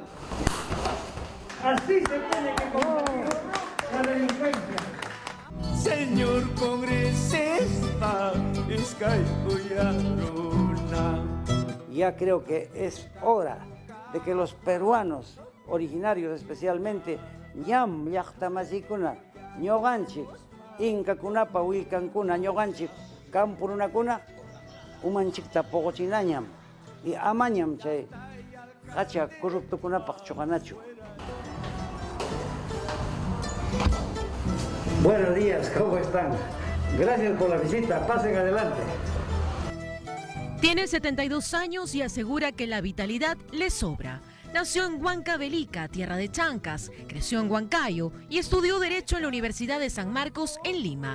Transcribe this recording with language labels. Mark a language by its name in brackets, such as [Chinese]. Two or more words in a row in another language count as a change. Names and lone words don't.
[Spanish] Así se tiene que combatir la delincuencia. Señor congresista, ya creo que es hora de que los peruanos originarios especialmente [Quechua] ñam llaqtamasykuna ñuqanchik inkakunapa willkankuna ñuqanchik kampurunakuna umanchikta poqochinañam y amañam chay qacha corruptokunapaq chuqanachu. [Spanish] Buenos días, ¿cómo están? Gracias por la visita, pasen adelante. Tiene 72 años y asegura que la vitalidad le sobra. Nació en Huancavelica, tierra de chancas, creció en Huancayo y estudió Derecho en la Universidad de San Marcos en Lima.